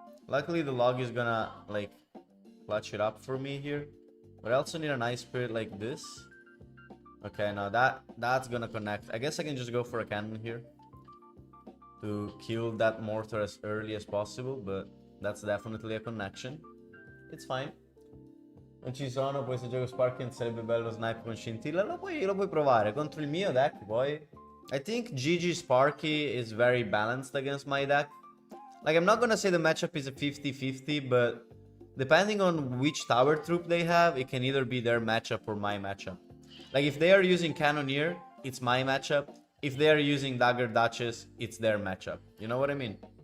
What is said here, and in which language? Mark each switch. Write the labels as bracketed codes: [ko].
[en] Luckily the log is gonna like clutch it up for me here. But I also need an Ice Spirit like this. Okay, now that's gonna connect. I guess I can just go for a cannon here to kill that mortar as early as possible, but that's definitely a connection. It's fine. [it] Non ci sono, poi se gioco Sparking sarebbe bello snipe con scintilla. Lo puoi provare contro il mio deck, poi. [en] I think GG Sparky is very balanced against my deck. Like, I'm not gonna say the matchup is a 50-50, but depending on which tower troop they have, it can either be their matchup or my matchup. Like, if they are using Cannoneer, it's my matchup. If they are using Dagger Duchess, it's their matchup. You know what I mean?